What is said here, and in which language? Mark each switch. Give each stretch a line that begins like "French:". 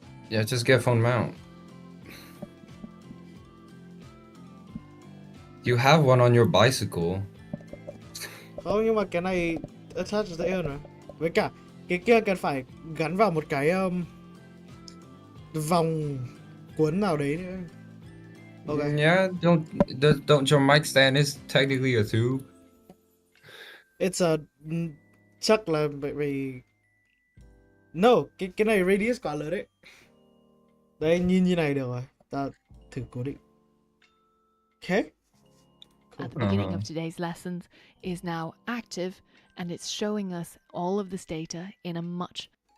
English: Yeah, just get a phone mount. You have one on your bicycle.
Vietnamese: Không, nhưng mà cái này attach dễ hơn mà. Với cả cái kia cần phải gắn vào một cái vòng cuốn nào đấy nữa.
English: Okay. Yeah, don't your mic stand is technically a tube. It's a
Vietnamese: chắc là bởi no, cái này radius quá lớn đấy. Đây, nhìn như này được rồi. Ta thử cố định. Okay.
English: at the beginning of today's lessons is now active, and it's showing us all of this data in a much